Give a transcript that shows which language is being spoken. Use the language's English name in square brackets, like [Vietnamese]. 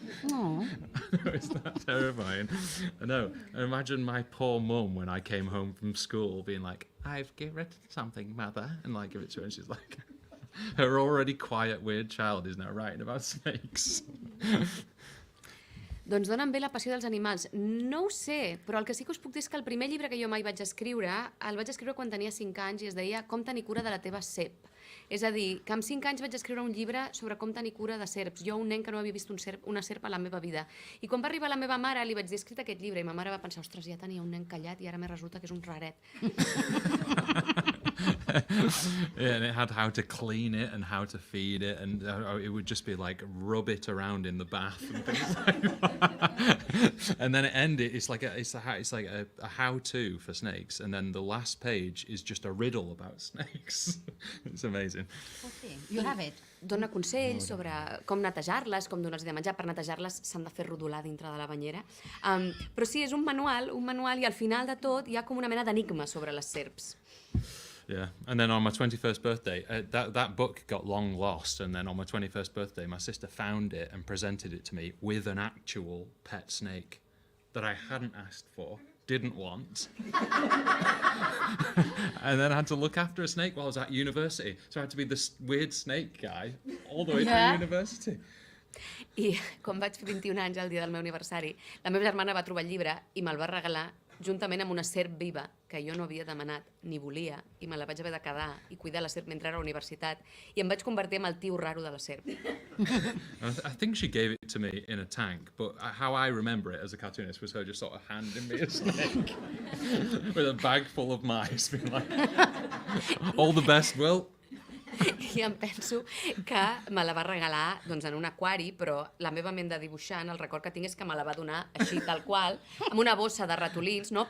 [English] Oh. It's that terrifying. I know. And imagine my poor mum when I came home from school being like, I've written something, mother, and like give it to her, and she's like, her already quiet, weird child is now writing about snakes. [Catalan] Doncs d'on em ve la passió dels animals? No ho sé, però el que sí que us puc dir és que el primer llibre que jo mai vaig escriure, el vaig escriure quan tenia 5 anys i es deia Com tenir cura de la teva serp. És a dir, que amb 5 anys vaig escriure un llibre sobre com tenir cura de serps. Jo, un nen que no havia vist una serp a la meva vida. I quan va arribar la meva mare, li vaig dir, he escrit aquest llibre, i ma mare va pensar, ostres, ja tenia un nen callat i ara me resulta que és un raret. [English] and it had how to clean it and how to feed it, and it would just be like rub it around in the bath and things like that. And then it ended. It's like a how-to for snakes, and then the last page is just a riddle about snakes. It's amazing. Okay. You have it. [Catalan] Dona consells sobre com netejar-les, com donar-los de menjar. Per netejar-les s'han de fer rodolar dintre de la banyera. Però sí, és un manual, i al final de tot hi ha com una mena d'enigma sobre les serps. [English] Yeah, and then on my 21st birthday, that book got long lost, and then on my 21st birthday, my sister found it and presented it to me with an actual pet snake that I hadn't asked for, didn't want. And then I had to look after a snake while I was at university, so I had to be this weird snake guy all the way through university. [Catalan] I quan vaig fer 21 anys, el dia del meu aniversari, la meva germana va trobar el llibre i me'l va regalar juntament amb una serp viva que jo no havia demanat ni volia, i me la vaig haver de quedar i cuidar la serp mentre era a la universitat, i em vaig convertir en el tio raro de la serp. [English] I think she gave it to me in a tank, but how I remember it as a cartoonist was her just sort of handing me a snake with a bag full of mice, being like, all the best, Will. [Catalan] I em penso que me la va regalar doncs, en un aquari, però la meva ment de dibuixant, el record que tinc és que me la va donar així, tal qual, amb una bossa de ratolins, no?